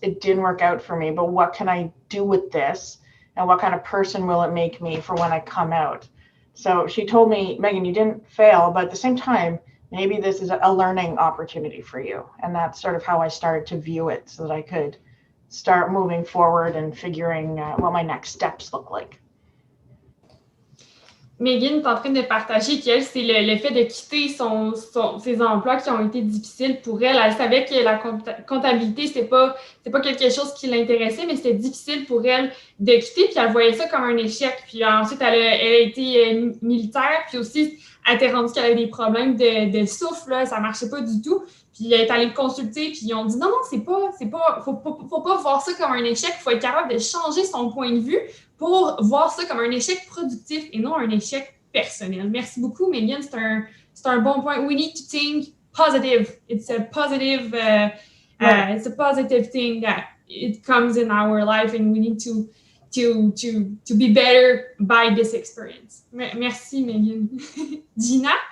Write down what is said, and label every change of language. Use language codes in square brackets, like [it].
[en] It didn't work out for me, but what can I do with this? And what kind of person will it make me for when I come out? So she told me, Megan, you didn't fail, but at the same time, maybe this is a learning opportunity for you. And that's sort of how I started to view it, so that I could start moving forward and figuring what my next steps look like. [fr] Megan est en train de partager qu'elle, c'est le fait de quitter ses emplois qui ont été difficiles pour elle. Elle savait que la comptabilité, c'était pas quelque chose qui l'intéressait, mais c'était difficile pour elle de quitter, puis elle voyait ça comme un échec. Puis ensuite, elle a été militaire, puis aussi, elle était rendue qu'elle avait des problèmes de souffle, là, ça marchait pas du tout. Puis elle est allée le consulter, puis ils ont dit non, faut pas voir ça comme un échec, il faut être capable de changer son point de vue pour voir ça comme un échec productif et non un échec personnel. Merci beaucoup, Megan, c'est un bon point. [en] We need to think positive. It's a positive, it's a positive thing that it comes in our life, and we need to be better by this experience. [fr] Merci, Megan. Gina?